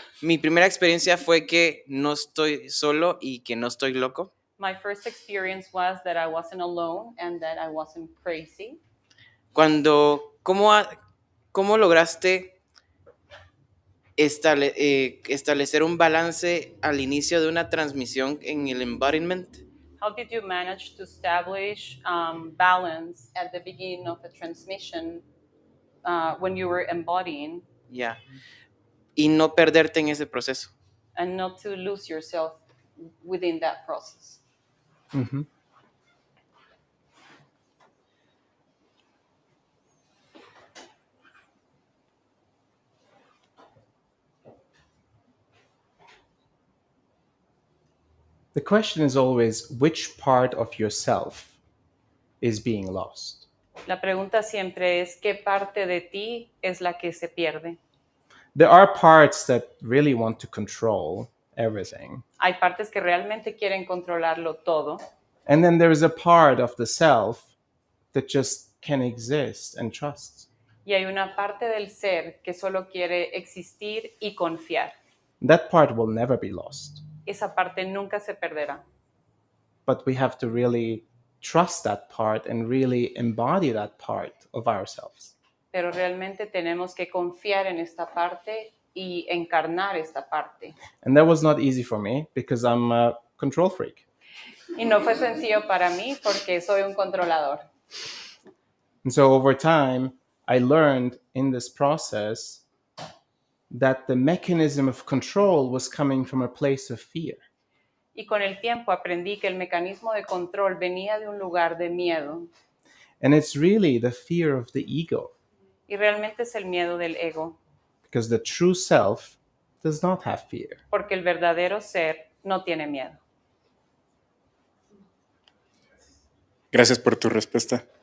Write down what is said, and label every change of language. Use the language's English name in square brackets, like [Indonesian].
[Spanish] mi primera experiencia fue que no estoy solo y que no estoy loco. [English] my first experience was that I wasn't alone and that I wasn't crazy. [Spanish] ¿Cómo lograste establecer un balance al inicio de una transmisión en el embodiment? [English] How did you manage to establish balance at the beginning of a transmission when you were embodying [Spanish] Ya. Y no perderte en ese proceso. [English] and not to lose yourself within that process? Mm-hmm. The question is always which part of yourself is being lost. [Spanish] La pregunta siempre es ¿qué parte de ti es la que se pierde? [English] There are parts that really want to control everything. [Spanish] Hay partes que realmente quieren controlarlo todo. [English] And then there is a part of the self that just can exist and trust. [Spanish] Y hay una parte del ser que solo quiere existir y confiar. [English] That part will never be lost. [Spanish] Esa parte nunca se perderá. [English] But we have to really trust that part and really embody that part of ourselves. [Spanish] Pero realmente tenemos que confiar en esta parte y encarnar esta parte. [English] And that was not easy for me because I'm a control freak. [Spanish] Y no fue sencillo para mí porque soy un controlador. [English] And so over time, I learned in this process that the mechanism of control was coming from a place of fear. [Spanish] Y con el tiempo aprendí que el mecanismo de control venía de un lugar de miedo. [English] And it's really the fear of the ego, [Spanish] Y realmente es el miedo del ego, [English] because the true self does not have fear. [Spanish] porque el verdadero ser no tiene miedo. Gracias por tu respuesta.